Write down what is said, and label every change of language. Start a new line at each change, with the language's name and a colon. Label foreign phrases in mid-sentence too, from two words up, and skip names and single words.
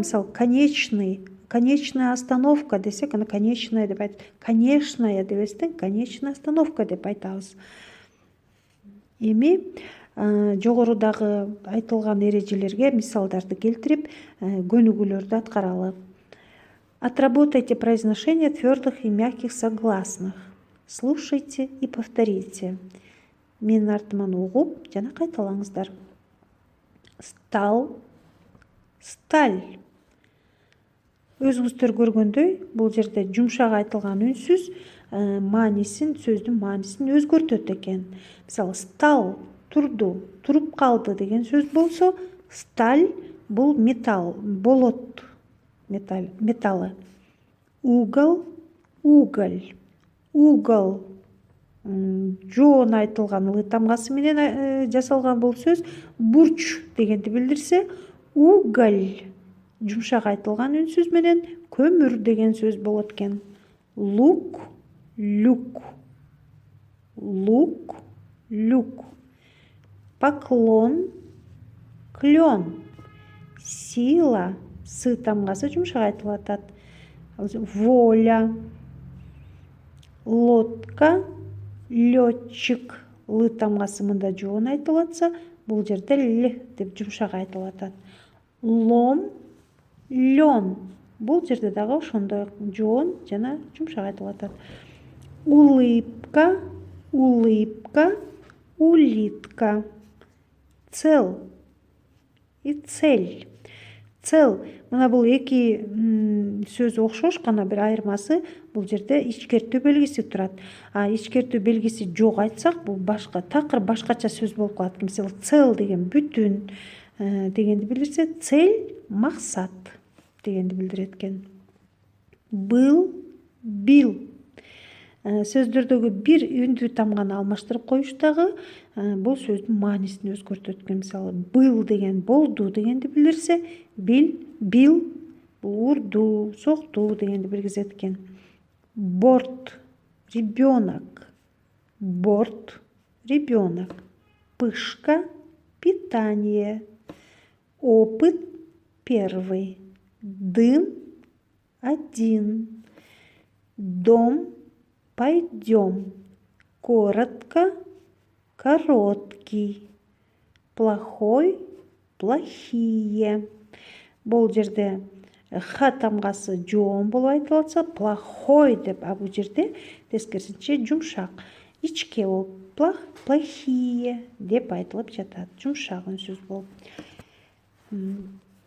Kyrgyz: Мисалы,
Russian: конечный, конечная остановка
Kyrgyz: десек, аны конечная деп айтып, конечная дебестен
Russian: конечная остановка
Kyrgyz: деп айтабыз. Эми жогорудагы айтылган эрежелерге мисалдарды келтирип, көнүгүүлөрдү аткаралы.
Russian: Отработайте произношение твердых и мягких согласных. Слушайте и повторите.
Kyrgyz: Менин артыман угуп жана кайталаңыздар.
Russian: Стал, сталь.
Kyrgyz: Өзүңүздөр көргөндөй, бул жерде жумшак айтылган үнсүз сөздүн маанисин өзгөртөт экен. Мисалы, стал турду, туруп калды деген сөз болсо, сталь бул металл, болот металлы.
Russian: Угол, уголь.
Kyrgyz: Угол жоон айтылган ы тамгасы менен жасалган бул сөз бурч дегенди билдирсе, уголь жумшак айтылган үнсүз менен көмүр деген сөз болот экен.
Russian: Лук, люк. Лук, люк. Поклон, клен. Сила,
Kyrgyz: сы тамгасы жумшак айтылып атат.
Russian: Воля, лодка, летчик.
Kyrgyz: Лы тамгасы мында жоон айтылып атса, бул жерде л деп жумшак айтылып атат.
Russian: Лом, лен.
Kyrgyz: Бул жерде дагы ошондой жоон жана жумшак айтылып атат.
Russian: Улыбка, улыбка, улитка. Цел и цель. Цел.
Kyrgyz: Мына бул эки сөз окшош, гана бир айырмасы бул жерде ичкертүү белгиси турат. Ичкертүү белгиси жок айтсак, бул башка, такыр башкача сөз болуп калат. Мисалы, цел деген бүтүн дегенди билдирсе, цель максат дегенди билдирет экен.
Russian: Был, бил.
Kyrgyz: сөздөрдөгү бир үндүү тамганы алмаштырып коюштагы бул сөздүн маанисин өзгөртөт экен. Мисалы, был деген болду дегенди билдирсе, бил бул урду, сокту дегенди билгизет экен.
Russian: Борт ребенок, борт ребенок. Пышка питание. Опыт первый. Дым один. Дом пойдем. Коротко короткий. Плохой плохие.
Kyrgyz: Бул жерде х тамгасы жоон болуп айтылып атса, плохой деп, а бул жерде тескерисинче жумшак. Ичке болуп плохие деп айтылып жатат. Жумшак үнсүз болуп.